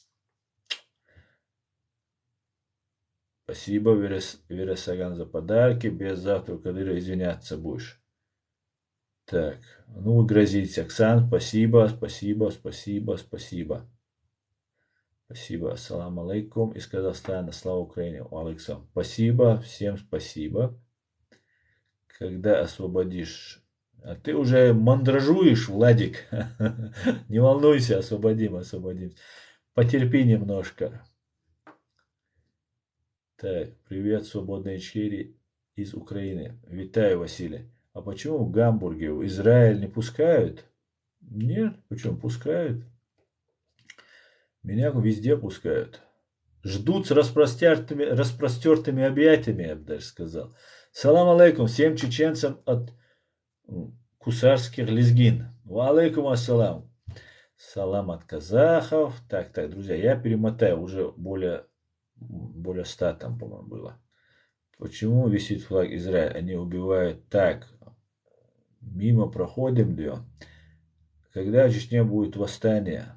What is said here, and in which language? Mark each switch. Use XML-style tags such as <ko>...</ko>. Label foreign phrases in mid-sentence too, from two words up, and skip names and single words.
<ru>Спасибо, Вересаган, за подарки. Без завтра Кадыра извиняться будешь. Так, ну вы грозите. Оксан, спасибо, спасибо, спасибо, спасибо. Спасибо.</ru> <ar>السلام عليكم.</ar> <ru>Из Казахстана. Слава Украине. Александр. Спасибо. Всем спасибо. Когда освободишь? А ты уже мандражуешь, Владик. Не волнуйся, освободим, освободим. Потерпи немножко. Так, привет, свободные Ичкерии из Украины.</ru> <uk>Витаю, Василий.</uk> <ru>А почему в Гамбурге в Израиль не пускают? Нет, почему пускают? Меня везде пускают. Ждут с распростертыми объятиями, я бы даже сказал.</ru> <ar>سلام عليكم</ar> <ru>всем чеченцам от кусарских лезгин.</ru> <ar>وعليكم السلام.</ar> <ru>Салам от казахов. Так, друзья, я перемотаю. Уже более 100 там, по-моему, было. Почему висит флаг Израиля? Они убивают так. Мимо проходим, да. Когда в Чечне будет восстание?</ru>